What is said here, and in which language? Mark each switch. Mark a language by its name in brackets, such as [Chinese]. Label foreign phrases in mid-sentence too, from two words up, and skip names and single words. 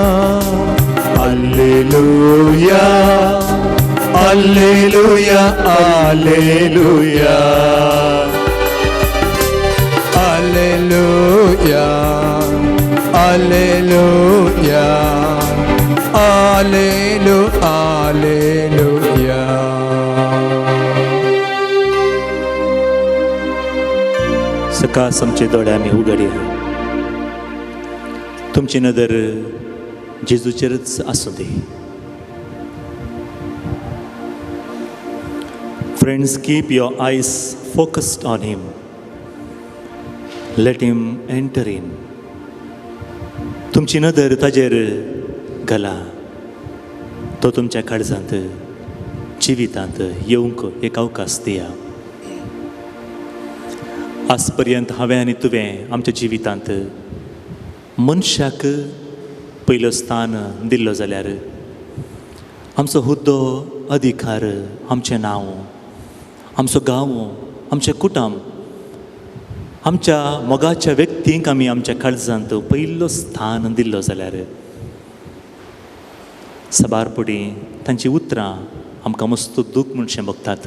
[Kannada] ಅಲ್ಲೆಲೂಯಾ ಅಲ್ಲೆಲೂಯಾ ಅಲ್ಲೆಲೂಯಾ ಅಲ್ಲೆಲೂಯಾ ಅಲ್ಲೆಲೂಯಾ ಅಲ್ಲೆಲೂಯಾ. [Konkani] सकाळ आमचे दोळे आमी उगडया. तुमची नदर जेजूचेरच आसूं दी. फ्रेंड्स, [English] keep your eyes focused on him. let him enter in. [Konkani] तुमची नदर ताजेर घाला. तो तुमच्या काळजांत जिवितांत येवंक एक अवकाश दिया. आज पर्यंत हांवें आनी तुवें आमच्या जिवितांत मनशाक पयलो स्थान दिल्लो जाल्यार आमचो हुद्दो, अधिकार, आमचें नांव, आमचो गांव, आमचें कुटुंब, आमच्या मोगाच्या व्यक्तींक आमी आमच्या काळजांत पयलो स्थान दिल्लो जाल्यार सबारपडी तांची उतरां आमकां मस्त दूख म्हणशें बगतात.